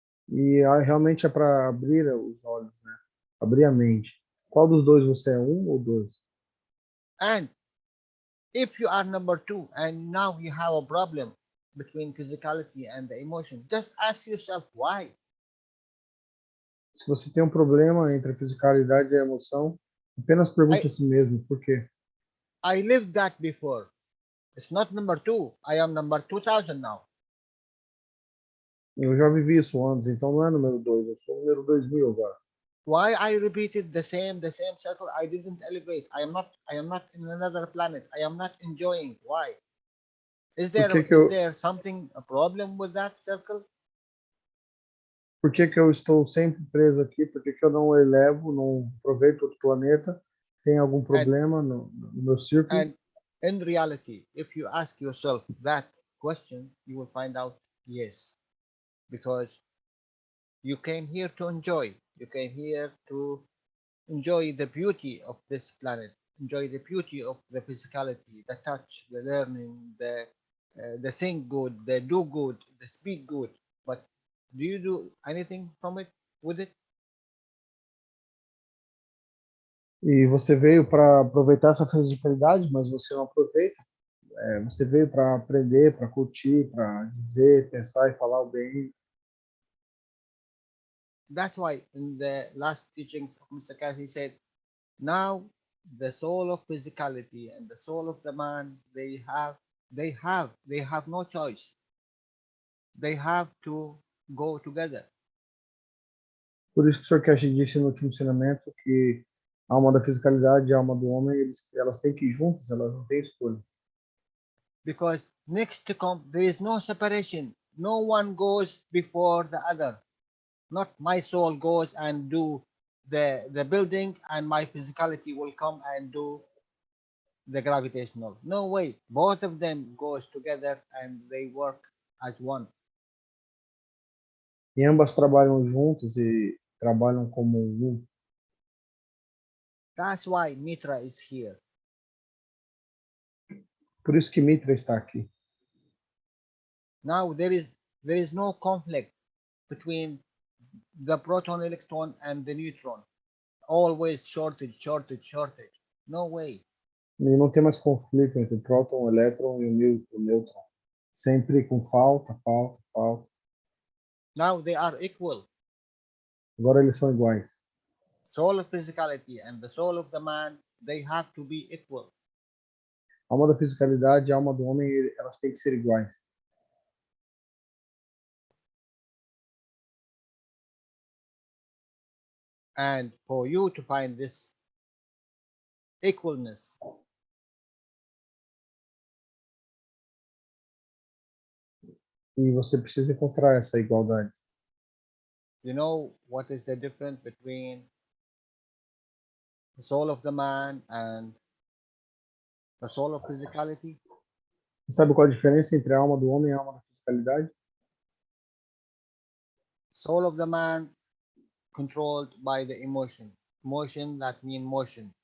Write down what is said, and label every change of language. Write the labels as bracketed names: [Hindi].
[Portuguese] E realmente é para abrir os olhos, né? Abrir a mente. Qual dos dois você é, 1 ou 2? [English] And if you are number 2 and now you have a problem between physicality and the emotion, just ask yourself why. [Portuguese] Se você tem um problema entre a fisicalidade e a emoção, apenas pergunte a si mesmo, por quê? [English] I lived that before. It's not number 2. I am number 2000 now. [Portuguese] Eu já vivi isso antes, então não é número 2, eu sou número 2000 agora. [English] Why I repeated the same circle? I didn't elevate. I am not in another planet. I am not enjoying. Why? Is there something, a problem with that circle? [Portuguese] Por que eu estou sempre preso aqui? Por que eu não elevo, não aproveito outro planeta? Tem algum problema no meu círculo? [English] And in reality, if you ask yourself that question, you will find out yes. Because you came here to enjoy. You came here to enjoy the beauty of this planet, enjoy the beauty of the physicality, the touch, the learning, the think good, the do good, the speak good. But do you do anything from it, with it? [Portuguese] E você veio para aproveitar essa fisicalidade, mas você não aproveita. Você veio para aprender, para curtir, para dizer, pensar e falar o bem. [English] That's why in the last teachings of Mr. Keshe, he said, now the soul of physicality and the soul of the man, they have no choice. They have to go together. [Portuguese] Por isso que o Sr. Keshe disse no último ensinamento que a alma da fisicalidade e a alma do homem, elas têm que ir juntas, elas não têm escolha. [English] Because next to come, there is no separation. No one goes before the other. Not my soul goes and do the building and my physicality will come and do the gravitational. No way. Both of them goes together and they work as one. [Portuguese] E ambas trabalham juntas e trabalham como um. [English] That's why Mitra is here. [Portuguese] Por isso que Mitra está aqui. [English] Now there is no conflict between the proton, electron, and the neutron. Always shortage. No way. [Portuguese] E não tem mais conflito entre o próton, o elétron e o nêutron. Sempre com falta. [English] Now they are equal. [Portuguese] Agora eles são iguais. [English] Soul of physicality and the soul of the man, they have to be equal. [Portuguese] A alma da fisicalidade e a alma do homem, elas têm que ser iguais. [English] And for you to find this equalness, [Portuguese] E você precisa encontrar essa igualdade. [English] you know what is the difference between the soul of the man and the soul of physicality? [Portuguese] Você sabe qual a diferença entre a alma do homem e a alma da fisicalidade? [English] Soul of the man controlled by the emotion. Motion that mean motion.